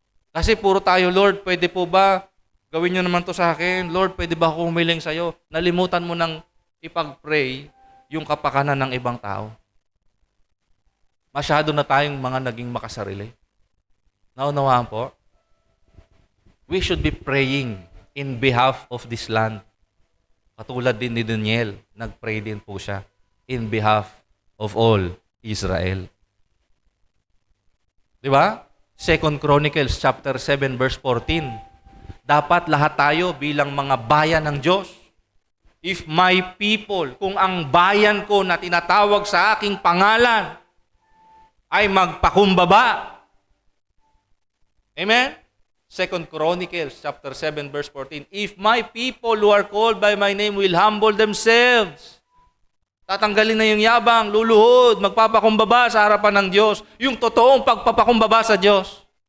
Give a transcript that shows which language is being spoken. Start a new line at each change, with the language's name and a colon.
Filipino: Kasi puro tayo, Lord, pwede po ba gawin nyo naman to sa akin? Lord, pwede ba ako humiling sa'yo? Nalimutan mo nang ipag-pray yung kapakanan ng ibang tao. Masyado na tayong mga naging makasarili. Naunawaan po?
English: We should be praying in behalf of this land.
Filipino: Katulad din ni Daniel, nag-pray din po siya
English: in behalf of all Israel.
Filipino: Di ba?
English: 2 Chronicles chapter 7 verse 14.
Filipino: Dapat lahat tayo bilang mga bayan ng Diyos.
English: If my people,
Filipino: kung ang bayan ko na tinatawag sa aking pangalan ay magpakumbaba.
English: Amen? 2 Chronicles chapter 7 verse 14. If my people who are called by my name will humble themselves.
Filipino: Tatanggalin na yung yabang, luluhod, magpapakumbaba sa harapan ng Diyos. Yung totoong pagpapakumbaba sa Diyos.